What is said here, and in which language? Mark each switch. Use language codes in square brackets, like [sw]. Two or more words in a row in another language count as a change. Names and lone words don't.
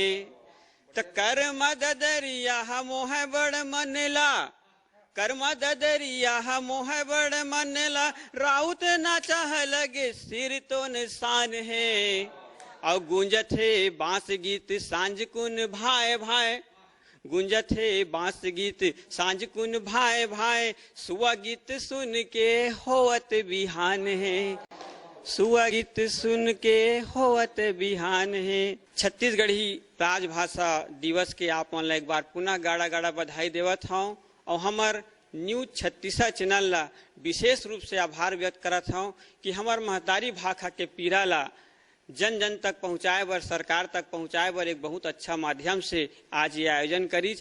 [hne] त कर्मा ददरिया मोह बड़ मनला, कर्मा ददरिया मोह बड़ मनला, राउत नाचा लगे सिर तो निशान है। और गूंजत है बांस गीत सांझ कुन भाई भाई, गुंजत है बांस गीत सांझ कुन भाई भाई, सुआ गीत सुन के होवत बिहान है। सुआ गीत सुन के होवत बिहान है। छत्तीसगढ़ी राजभाषा दिवस के आप मन एक बार पुनः गाड़ा गाड़ा बधाई देवत हूँ। और हमार न्यूज छत्तीसा चैनल ला विशेष रूप से आभार व्यक्त करत हूँ कि हमार महतारी भाषा के पीड़ा ला जन जन तक पहुँचाए बर, सरकार तक पहुँचाए बर एक बहुत अच्छा माध्यम से आज ये आयोजन करीज।